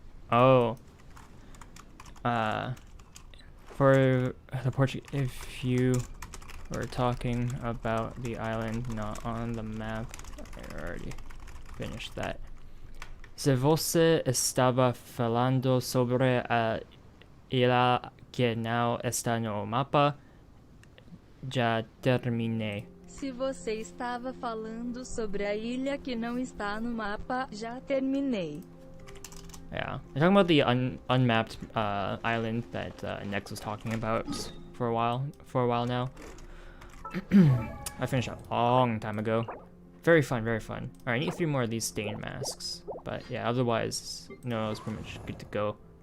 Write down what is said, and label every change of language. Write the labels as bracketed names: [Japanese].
[English] Oh. For the Portuguese, if you were talking about the island not on the map, I already finished that. [Portuguese] Se você estava falando sobre a ilha que não está no mapa, já terminei. Se você estava falando sobre a ilha que não está no mapa, já terminei. [English] Yeah, I'm talking about the unmapped island that Nex was talking about for a while now. I finished a long time ago. Very fun, very fun. Alright, I need 3 more of these stain masks. But yeah, otherwise, no, it's pretty much good to go.